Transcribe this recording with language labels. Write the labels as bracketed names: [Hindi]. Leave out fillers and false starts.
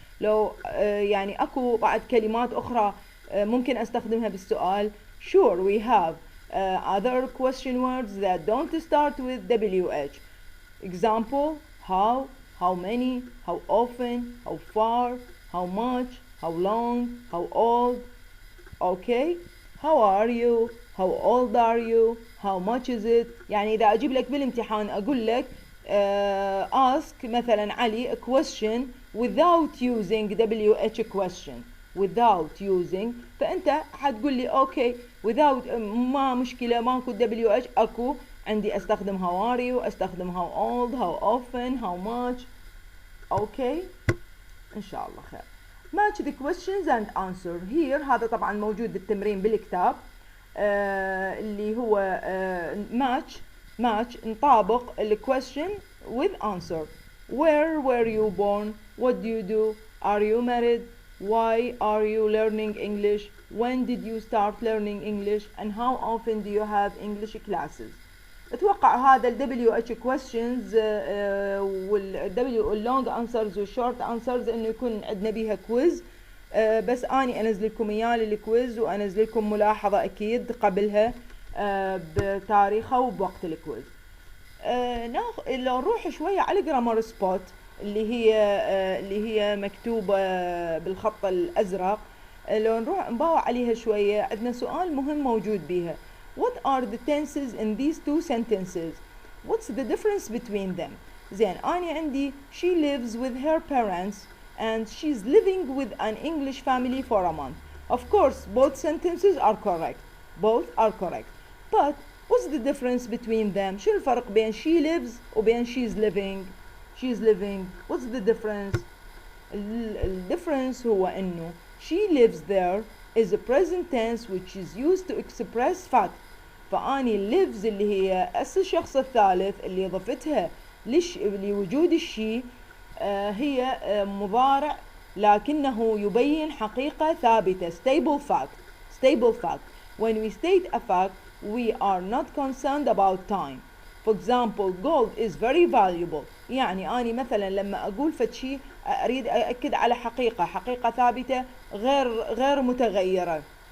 [Arabic] لو يعني اكو بعد كلمات اخرى ممكن استخدمها بالسؤال. [English] Sure, we have other question words that don't start with WH. Example: how many, how often, how far, how much, how long, how old. Okay, how are you, how old are you, how much is it. [Arabic] يعني إذا أجيب لك بالامتحان أقول لك [English] ask [Arabic] مثلا علي [English] a question without using WH question, without using، [Arabic] فأنت حتقول لي [English] okay without [Arabic] ما مشكلة ماكو [English] WH، [Arabic] أكو عندي أستخدم [English] how are you، [Arabic] أستخدم [English] how old، how often، how much. [Arabic] okay إن شاء الله خير. [English] match the questions and answer here. [Arabic] هذا طبعا موجود بالتمرين بالكتاب اللي هو match نطابق ال [English] question with answer. where were you born, what do you do, are you married, why are you learning English, when did you start learning English, and how often do you have English classes. [Arabic] اتوقع هذا ال WH questions وال long answers وال short answers انه يكون عندنا بيها كويز. بس اني انزل لكم اياه الكويز وانزل لكم ملاحظة اكيد قبلها بتاريخها وبوقت الكويز. لو نروح شوية على جرامر سبوت اللي هي مكتوبة بالخط الازرق، لو نروح نباوع عليها شوية عندنا سؤال مهم موجود بيها. [English] What are the tenses in these two sentences? What's the difference between them? [Arabic] زين أنا عندي [English] she lives with her parents and she's living with an English family for a month. Of course both sentences are correct. Both are correct. But what's the difference between them? [Arabic] شو الفرق بين [English] she lives [Arabic] وبين [English] she's living? She's living. What's the difference? The difference [Arabic] هو إنه [English] she lives there is a present tense which is used to express fact. [Arabic] فأني lives اللي هي الشخص الثالث اللي ضفتها لوجود الشي هي مضارع لكنه يبين حقيقة ثابتة. [English] stable fact. stable fact. When we state a fact we are not concerned about time. For example gold is very valuable. [Arabic] يعني أنا مثلا لما أقول فشي أريد أأكد على حقيقة ثابتة غير متغيرة.